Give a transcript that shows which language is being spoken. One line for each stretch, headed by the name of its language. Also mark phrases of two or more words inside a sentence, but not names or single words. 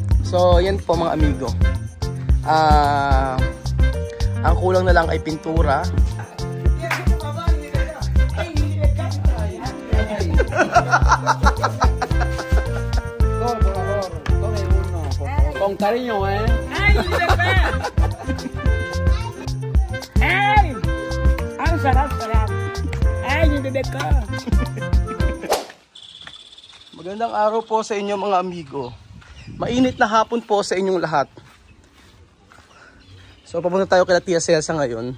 Filipino: So, yan po mga amigo. Ang kulang na lang ay pintura.
Spanish: Con cariño, eh. ¡Ay, bebé! ¡Ay!
Filipino: ¡Ang sarap-sarap! ¡Ay, bebé ko! Magandang araw po sa inyo mga amigo. Mainit na hapon po sa inyong lahat. So papunta tayo kay Tia Celsa ngayon.